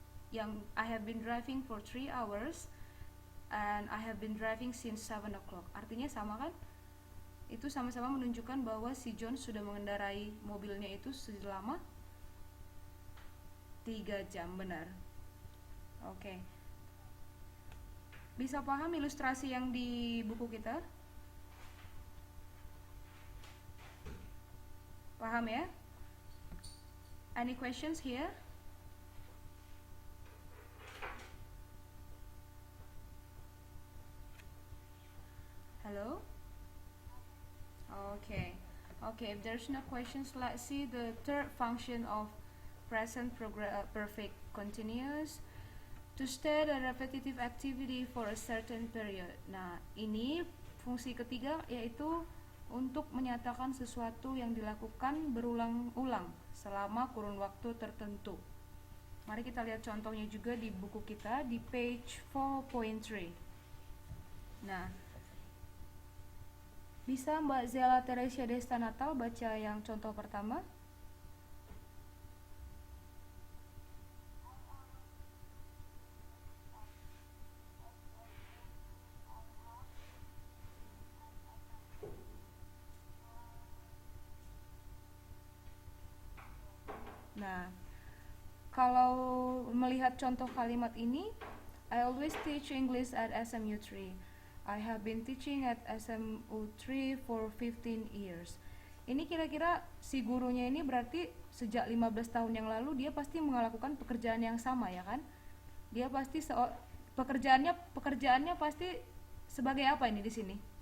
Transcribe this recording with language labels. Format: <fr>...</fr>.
<en>Yang I have been driving for 3 hours and I have been driving since 7 o'clock.</en> <id>Artinya sama kan? Itu sama-sama menunjukkan bahwa si John sudah mengendarai mobilnya itu selama 3 jam, benar. Oke. Bisa paham ilustrasi yang di buku kita? Paham ya?</id> <en>Any questions here? Hello? Okay. If there's no questions, let's see the third function of present perfect continuous. To state a repetitive activity for a certain period.</en> <id>Nah, ini fungsi ketiga, yaitu untuk menyatakan sesuatu yang dilakukan berulang-ulang selama kurun waktu tertentu. Mari kita lihat contohnya juga di buku kita di page 4.3. Nah, bisa Mbak Zela Teresia Desta Natal baca yang contoh pertama? Nah, kalau melihat contoh kalimat ini,</id> <en>I always teach English at SMU 3. I have been teaching at SMU 3 for 15 years.</en> <id>Ini kira-kira si gurunya ini berarti sejak 15 tahun yang lalu dia pasti melakukan pekerjaan yang sama, ya kan? Dia pasti pekerjaannya pasti sebagai apa ini di sini?</id>